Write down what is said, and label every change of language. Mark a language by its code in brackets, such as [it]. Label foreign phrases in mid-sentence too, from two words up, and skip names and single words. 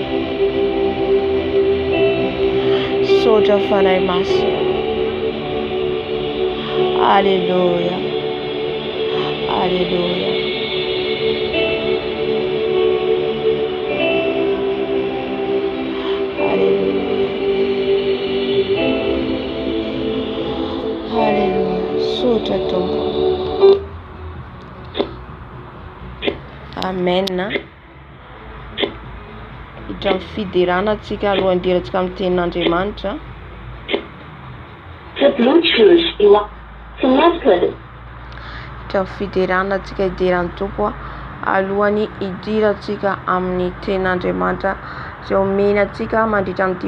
[mg] misaotra fanay masonao alleluia alleluia Sotra tompo. Amen. Hidra fiderana antsika alohan'ny hidirantsika amin'ny tenin'Andriamanitra. [en] The Bluetooth you are connected. [mg] Hidra fiderana antsika hidiran'ny tompo alohan'ny hidirantsika amin'ny tenin'Andriamanitra izay omena antsika mandritra an'ity